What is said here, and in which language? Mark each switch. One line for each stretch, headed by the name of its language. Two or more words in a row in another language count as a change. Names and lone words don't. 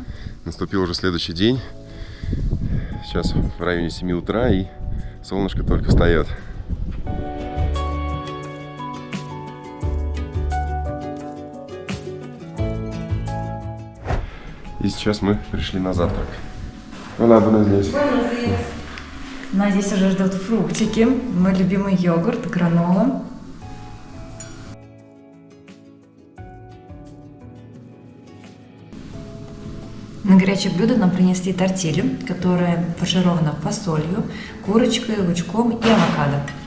Russian: Наступил уже следующий день. Сейчас в районе 7 утра и солнышко только встает. И сейчас мы пришли на завтрак.
Spanish: Hola, buenos días.
Russian: Нас здесь уже ждут фруктики, мой любимый йогурт, гранола. На горячее блюдо нам принесли тортилью, которая фарширована фасолью, курочкой, лучком и авокадо.